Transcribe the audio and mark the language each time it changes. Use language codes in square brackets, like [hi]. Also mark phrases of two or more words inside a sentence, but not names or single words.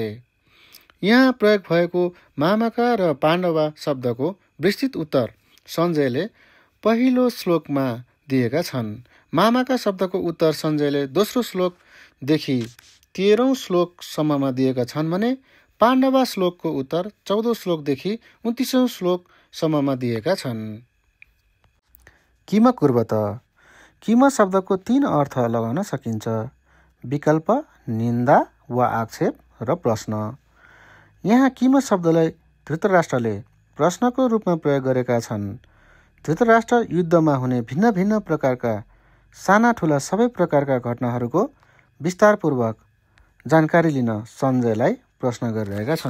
[ne] यहाँ प्रयोग भएको मामाका र पाण्डव शब्दको विस्तृत उत्तर सञ्जयले पहिलो श्लोकमा दिएका छन्। मामाका शब्दको उत्तर सञ्जयले दोस्रो श्लोकदेखि 13औं श्लोकसम्ममा दिएका छन् भने पाण्डव श्लोकको उत्तर 14औं श्लोकदेखि 29औं श्लोकसम्ममा दिएका छन्। [sa] किम कुर्वत? [ne] किम शब्दको 3 अर्थ लगाउन सकिन्छ: विकल्प, निन्दा वा आक्षेप र प्रश्न। यहाँ किम शब्दलाई धृतराष्ट्रले प्रश्नको रूपमा प्रयोग गरेका छन्। धृतराष्ट्र युद्धमा हुने भिन्न भिन्न प्रकारका साना ठुला सबै प्रकारका घटनाहरूको विस्तारपूर्वक जानकारी लिन सञ्जयलाई प्रश्न गरिरहेका छन्।